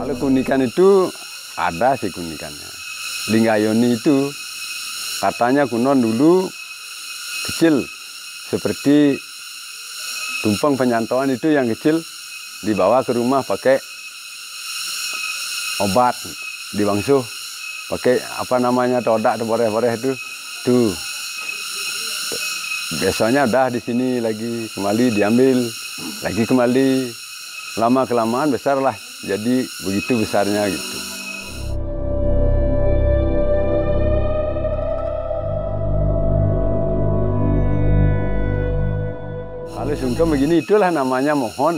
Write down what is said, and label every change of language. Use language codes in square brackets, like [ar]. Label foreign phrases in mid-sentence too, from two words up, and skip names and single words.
[id] keunikan itu ada sih keunikannya. Linggayoni itu katanya kuno dulu kecil, seperti tumpeng penyantauan itu yang kecil dibawa ke rumah pakai obat, dibangsuh pakai apa namanya todak, boreh-boreh itu, tuh. Biasanya udah di sini lagi kembali diambil, lagi kembali, lama kelamaan besar lah, jadi begitu besarnya gitu. Kalau sungkem begini itulah namanya mohon.